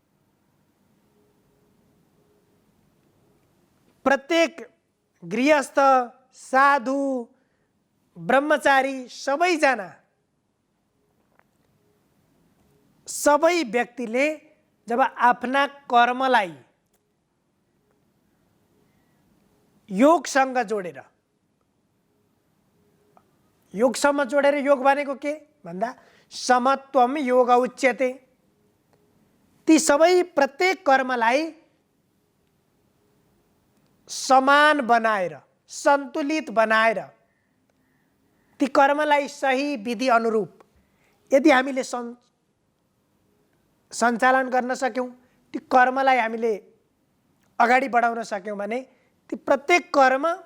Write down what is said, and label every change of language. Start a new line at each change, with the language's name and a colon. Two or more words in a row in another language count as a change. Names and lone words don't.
Nepali: प्रत्येक गृहस्थ, साधु, ब्रह्मचारी सबैजना, सबै व्यक्तिले जब आफ्ना कर्मलाई योगसँग जोडेर, योगसँग जोडेर, योग भनेको के भन्दा
Sanskrit: समत्वम योग उच्यते,
Nepali: ती सबै प्रत्येक कर्मलाई समान बनाएर, सन्तुलित बनाएर, ती कर्मलाई सही विधि अनुरूप यदि हामीले सञ्चालन गर्न सक्यौँ, ती कर्मलाई हामीले अगाडि बढाउन सक्यौँ भने ती प्रत्येक कर्म